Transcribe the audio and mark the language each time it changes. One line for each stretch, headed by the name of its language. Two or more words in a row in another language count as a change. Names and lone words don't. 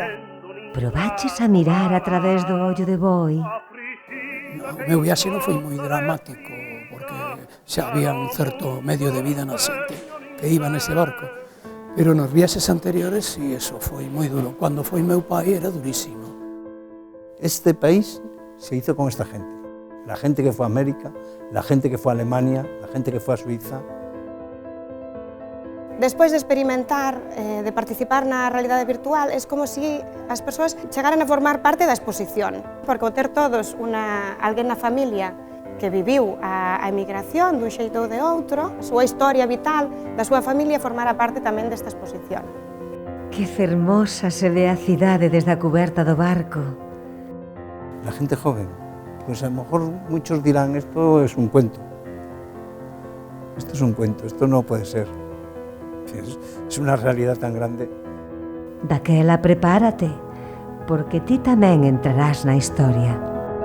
Galician: Probaches a mirar a través do ollo de boi? O meu viaxe non foi moi dramático, porque xa había un certo medio de vida na xente que iba nese barco, pero nos viaxes anteriores sí, eso foi moi duro. Cando foi meu pai era durísimo.
Spanish: Este país se hizo con esta gente. La gente que fue a América, la gente que fue a Alemania, la gente que fue a Suiza.
Galician: Despois de experimentar, de participar na realidade virtual, é como se as persoas chegaran a formar parte da exposición, porque ao ter todos alguén na familia que viviu a emigración dun xeito ou de outro, a súa historia vital da súa familia formara parte tamén desta exposición. Que fermosa se ve a cidade desde a cuberta do barco.
Spanish: La gente joven, pues a lo mejor muchos dirán, esto es un cuento. Esto es un cuento, esto no puede ser. Es una realidad tan grande.
Galician: Daquela prepárate, porque ti tamén entrarás na historia.